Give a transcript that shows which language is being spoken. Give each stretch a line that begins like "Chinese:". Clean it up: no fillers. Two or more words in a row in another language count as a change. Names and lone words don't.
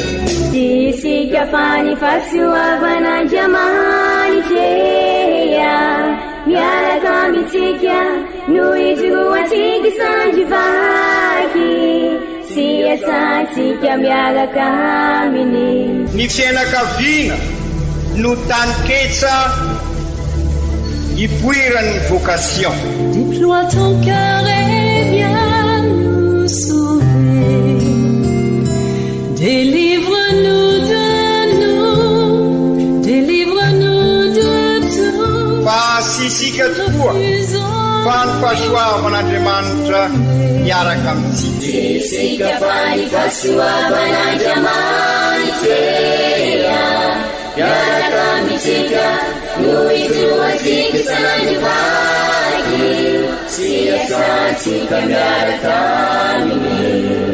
Malagasy: Isika fa ny fahasoavan'Andriamanitra miaraka amitsika noho izy roatsika sandrivaky sy asantsika miaraka aminy. Ny fianakaviana no taniketsa ipoiran'ny vocation.
French: Déploie ton cœur et viens nous sauver. Délivre-nous de tout.
Malagasy: Fa sisika tokoa fa ny fahasoavan'Andriamanitra miaraka amitsika. Sisika fa ny fahasoavan'Andriamanitra miaraka amitsika noho izy roatsika sandrivaky sy asantsika miaraka aminy.